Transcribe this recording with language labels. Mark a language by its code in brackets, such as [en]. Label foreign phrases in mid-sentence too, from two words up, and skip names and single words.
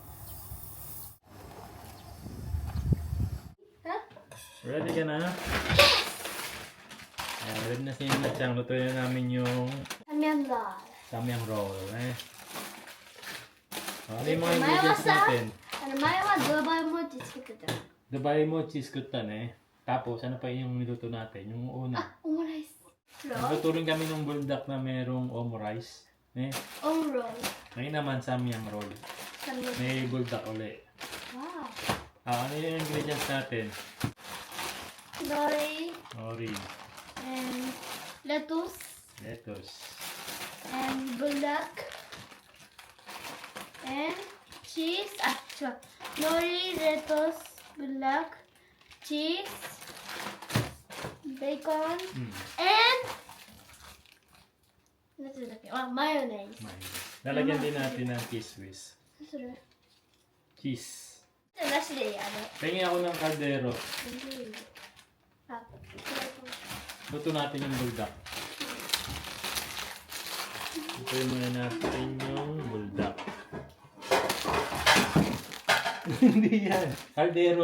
[tl] Ready ka na? Ayan, ready na si Yuna Chang. Lutuin na namin yung samyang roll. Ano yung mga ingredients natin? [ja] 前はドバイモチ作ってた。 [tl] Dubai mochi skutan Tapos, ano pa yung niluto natin? Yung una. [ja] あ、オムライス。 [tl] Nagtutulong kami ng buldak na merong omu rice. [ja] オムロイ。 [tl] Ngayon naman, samyang roll. May buldak uli. わ Ano yung ingredients natin? [ja] あ。ノリ、 [en] Nori, lettuce, lettuce, and buldak, and cheese. Ah, sure. Nori, lettuce, buldak, cheese, bacon, and mayonnaise. [tl] Lalagyan din natin ng cheese whiz. Cheese. [ja] なしでやる。 [tl] Tingin ako ng kaldero. あ、 Luto natin yung buldak. Lutuin muna natin yung buldak. Hindi yan. Kaldero.